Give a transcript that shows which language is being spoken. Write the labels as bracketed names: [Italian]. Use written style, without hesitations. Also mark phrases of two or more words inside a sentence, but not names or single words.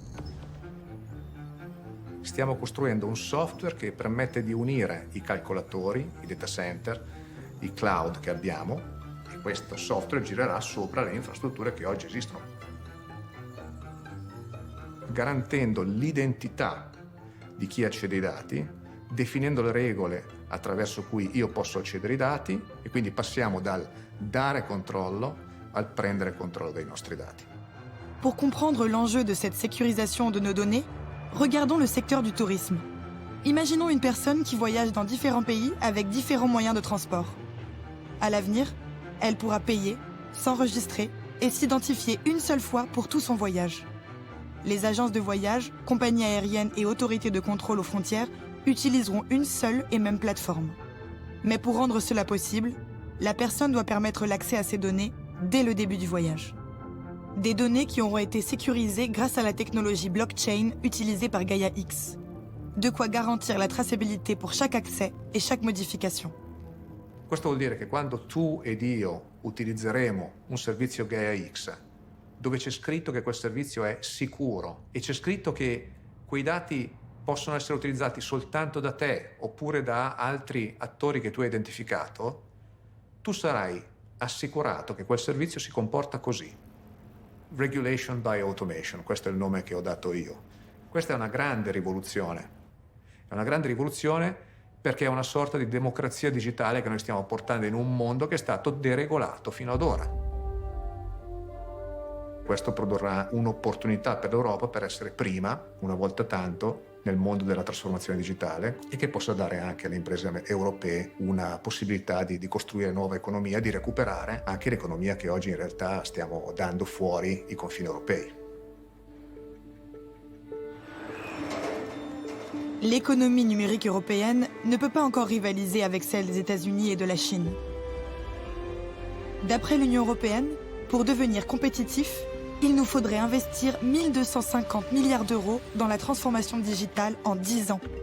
[Italian] Stiamo costruendo un software che permette di unire i calcolatori, i data center, i cloud che abbiamo, e questo software girerà sopra le infrastrutture che oggi esistono, garantendo l'identità di chi accede ai dati, definendo le regole attraverso cui io posso accedere ai dati, e quindi passiamo dal dare controllo al prendere controllo dei nostri dati. [French] Pour comprendre l'enjeu de cette sécurisation de nos données, regardons le secteur du tourisme. Imaginons une personne qui voyage dans différents pays avec différents moyens de transport. À l'avenir, elle pourra payer, s'enregistrer et s'identifier une seule fois pour tout son voyage. Les agences de voyage, compagnies aériennes et autorités de contrôle aux frontières utiliseront une seule et même plateforme. Mais pour rendre cela possible, la personne doit permettre l'accès à ces données dès le début du voyage. Des données qui auront été sécurisées grâce à la technologie blockchain utilisée par Gaia X. De quoi garantir la traçabilité pour chaque accès et chaque modification. [Italian] Questo vuol dire che quando tu ed io utilizzeremo un servizio Gaia X, dove c'è scritto che quel servizio è sicuro e c'è scritto che quei dati possono essere utilizzati soltanto da te oppure da altri attori che tu hai identificato, tu sarai assicurato che quel servizio si comporta così. [English] Regulation by Automation, [Italian] questo è il nome che ho dato io. Questa è una grande rivoluzione. È una grande rivoluzione perché è una sorta di democrazia digitale che noi stiamo portando in un mondo che è stato deregolato fino ad ora. Questo produrrà un'opportunità per l'Europa per essere prima, una volta tanto, nel mondo della trasformazione digitale, e che possa dare anche alle imprese europee una possibilità di costruire nuova economia, di recuperare anche l'economia che oggi in realtà stiamo dando fuori i confini europei. [French] L'économie numérique européenne ne peut pas encore rivaliser avec celle des États-Unis et de la Chine. D'après l'Union européenne, pour devenir compétitif, il nous faudrait investir 1 250 milliards d'euros dans la transformation digitale en 10 ans.